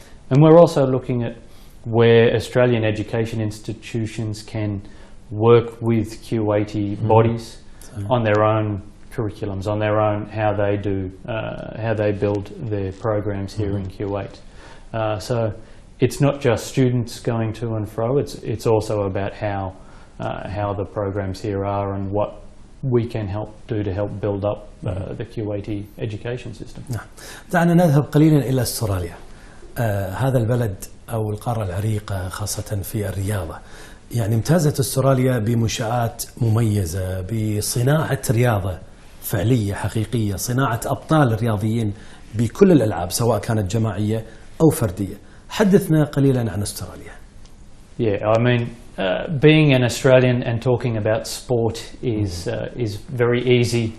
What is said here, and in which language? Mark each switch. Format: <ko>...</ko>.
<en>And we're also looking at where Australian education institutions can work with Kuwaiti bodies on their own curriculums, on their own how they build their programs here in Kuwait. So it's not just students going to and fro. It's also about how the programs here are and what we can do to help build up the Kuwaiti education system.</en> <ar>نعم. دعنا نذهب قليلا إلى استراليا. هذا البلد أو القارة العريقة خاصة في الرياضة، يعني امتازت استراليا بمنشآت مميزة، بصناعة رياضة فعلية حقيقية، صناعة أبطال رياضيين بكل الألعاب سواء كانت جماعية أو فردية. حدثنا قليلا عن استراليا.</ar> <en>Yeah, I mean, being an Australian and talking about sport is very easy.</en>